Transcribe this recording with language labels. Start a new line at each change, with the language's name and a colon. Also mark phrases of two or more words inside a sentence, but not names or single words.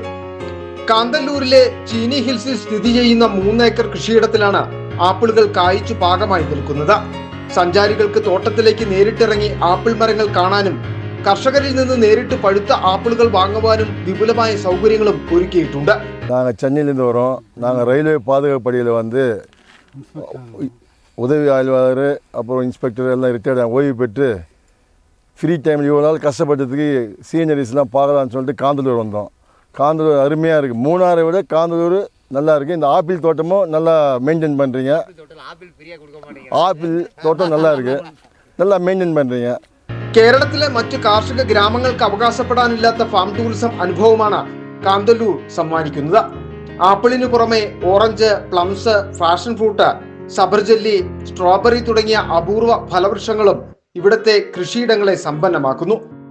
Malayalam: കാന്തല്ലൂരിലെ ചീനി ഹിൽസിൽ സ്ഥിതി ചെയ്യുന്ന 3 ഏക്കർ കൃഷിയിടത്തിലാണ് ആപ്പിളുകൾ കായ്ച്ചു പാകമായി നിൽക്കുന്നത്. സഞ്ചാരികൾക്ക് തോട്ടത്തിലേക്ക് നേരിട്ടിറങ്ങി ആപ്പിൾ മരങ്ങൾ കാണാനും കർഷകരിൽ നിന്ന് നേരിട്ട് പഴുത്ത ആപ്പിളുകൾ വാങ്ങുവാനും വിപുലമായ സൗകര്യങ്ങളും ഒരുക്കിയിട്ടുണ്ട്.
Tamil: நாங்கள் சென்னையிலேருந்து வரோம். நாங்கள் ரயில்வே பாதுகாப்பு பணியில் வந்து உதவி ஆய்வாளர் அப்புறம் இன்ஸ்பெக்டர் எல்லாம் ரிட்டையர்ட் ஓய்வு பெற்று
English: free time
Tamil: இவ்வளோ நாள் கஷ்டப்பட்டதுக்கு சீனரிஸ்லாம் பார்க்கலான்னு சொல்லிட்டு காந்தலூர் வந்தோம். காந்தலூர் அருமையாக இருக்குது. மூணாரை விட காந்தலூர் நல்லா இருக்குது. இந்த ஆப்பிள் தோட்டமும் நல்லா மெயின்டைன் பண்ணுறீங்க. ஆப்பிள் தோட்டம் நல்லா இருக்குது, நல்லா மெயின்டைன் பண்ணுறீங்க.
Malayalam: കേരളത്തിലെ മറ്റ് കാർഷിക ഗ്രാമങ്ങൾക്ക് അവകാശപ്പെടാനില്ലാത്ത
English: farm tourism
Malayalam: അനുഭവമാണ് കാന്തല്ലൂർ സമ്മാനിക്കുന്നത്. ആപ്പിളിനു പുറമെ ഓറഞ്ച്, പ്ലംസ്,
English: passion fruit,
Malayalam: സബർജല്ലി, സ്ട്രോബെറി തുടങ്ങിയ അപൂർവ ഫലവൃക്ഷങ്ങളും ഇവിടുത്തെ കൃഷിയിടങ്ങളെ സമ്പന്നമാക്കുന്നു.